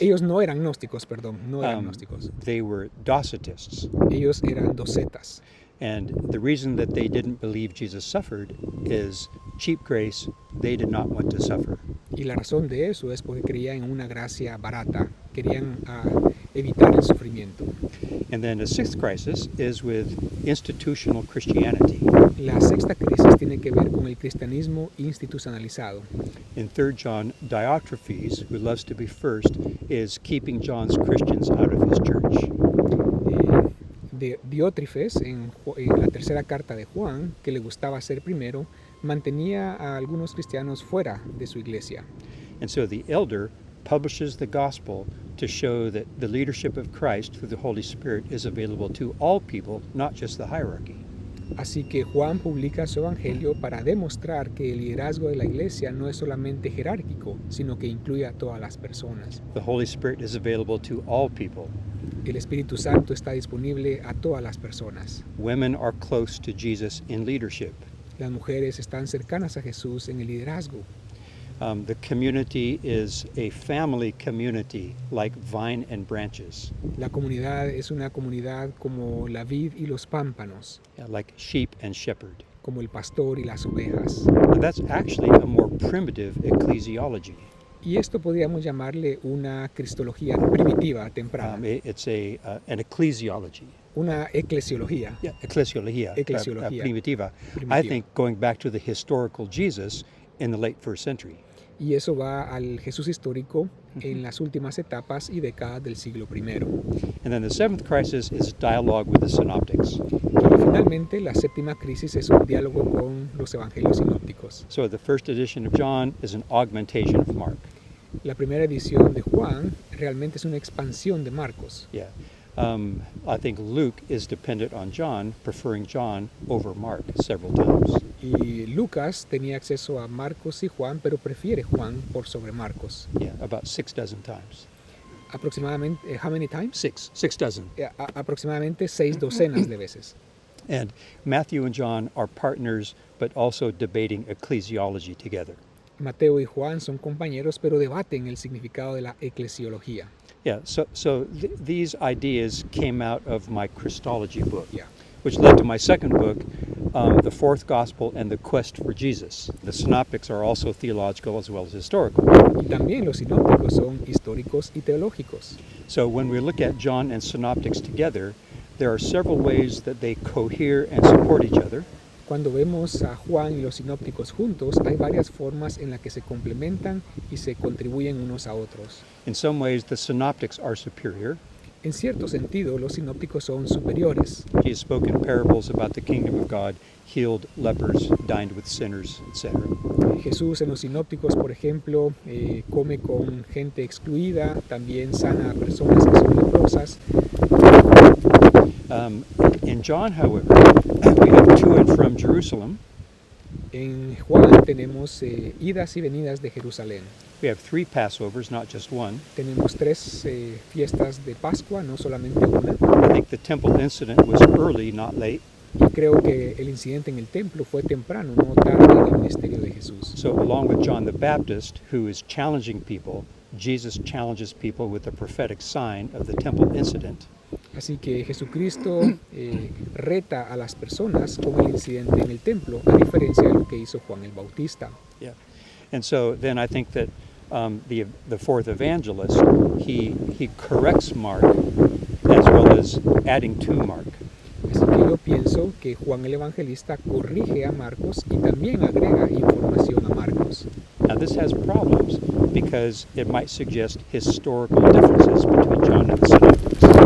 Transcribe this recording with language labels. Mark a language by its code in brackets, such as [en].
[es] Ellos no eran gnósticos, perdón, no eran gnósticos. [en] They were Docetists. [es] Ellos eran docetas. [en] And the reason that they didn't believe Jesus suffered is cheap grace. They did not want to suffer. [es] Y la razón de eso es porque creían en una gracia barata, querían evitar el sufrimiento. [en] And then the sixth crisis is with institutional Christianity. [es] La sexta crisis tiene que ver con el cristianismo institucionalizado. [en] In 3 John, Diotrephes, who loves to be first, is keeping John's Christians out of his church. [es] Diótrefes, en la tercera carta de Juan, que le gustaba ser primero, mantenía a algunos cristianos fuera de su iglesia. [en] And so the elder publishes the gospel to show that the leadership of Christ through the Holy Spirit is available to all people, not just the hierarchy. [es] Así que Juan publica su evangelio para demostrar que el liderazgo de la iglesia no es solamente jerárquico, sino que incluye a todas las personas. [en] The Holy Spirit is available to all people. [es] El Espíritu Santo está disponible a todas las personas. [en] Women are close to Jesus in leadership. [es] Las mujeres están cercanas a Jesús en el liderazgo. [en] The community is a family community like vine and branches. [es] La comunidad es una comunidad como la vid y los pámpanos, [en] Like sheep and shepherd. [es] como el pastor y las ovejas. [en] And that's actually a more primitive ecclesiology. [es] Y esto podríamos llamarle una cristología primitiva, temprana, [en] It's an ecclesiology. [es] una eclesiología. Yeah, ecclesiología. Eclesiología. Primitiva. I Primitiva. [en] think going back to the historical Jesus in the late first century. [es] Y eso va al Jesús histórico en las últimas etapas y décadas del siglo I. [en] And then the seventh crisis is dialogue with the synoptics. [es] Y finalmente, la séptima crisis es un diálogo con los evangelios sinópticos. [en] So the first edition of John is an augmentation of Mark. [es] La primera edición de Juan realmente es una expansión de Marcos. [en] Yeah. I think Luke is dependent on John, preferring John over Mark several times. [es] Y Lucas tenía acceso a Marcos y Juan, pero prefiere Juan por sobre Marcos. [en] Yeah, about 6 dozen times. [es] Aproximadamente, [en] how many times? 6 dozen. [es] Aproximadamente 6 docenas de veces. [en] And Matthew and John are partners, but also debating ecclesiology together. [es] Mateo y Juan son compañeros, pero debaten el significado de la eclesiología. [en] Yeah, so these ideas came out of my Christology book, Yeah. which led to my second book, The Fourth Gospel and the Quest for Jesus. The synoptics are also theological as well as historical. [es] Y también los sinópticos son históricos y teológicos. [en] So when we look at John and synoptics together, there are several ways that they cohere and support each other. [es] Cuando vemos a Juan y los sinópticos juntos, hay varias formas en las que se complementan y se contribuyen unos a otros. [en] In some ways, the synoptics are superior. [es] En cierto sentido, los sinópticos son superiores. [en] Jesus spoke in parables about the kingdom of God, healed lepers, dined with sinners, etc. [es] Jesús en los sinópticos, por ejemplo, come con gente excluida, también sana a personas que son leprosas. [en] In John, however, we have to and from Jerusalem. [es] En Juan tenemos idas y venidas de Jerusalén. [en] We have 3 Passovers, not just one. [es] Tenemos 3 fiestas de Pascua, no solamente una. [en] I think the temple incident was early, not late. [es] Y creo que el incidente en el templo fue temprano, no tarde en el ministerio de Jesús. [en] So along with John the Baptist, who is challenging people, Jesus challenges people with the prophetic sign of the temple incident. [es] Así que Jesucristo reta a las personas con el incidente en el templo, a diferencia de lo que hizo Juan el Bautista. [en] Yeah. And so then I think that the fourth evangelist, he corrects Mark as well as adding to Mark. [es] Así que yo pienso que Juan el Evangelista corrige a Marcos y también agrega información a Marcos. [en] Now this has problems because it might suggest historical differences between John and the synoptics.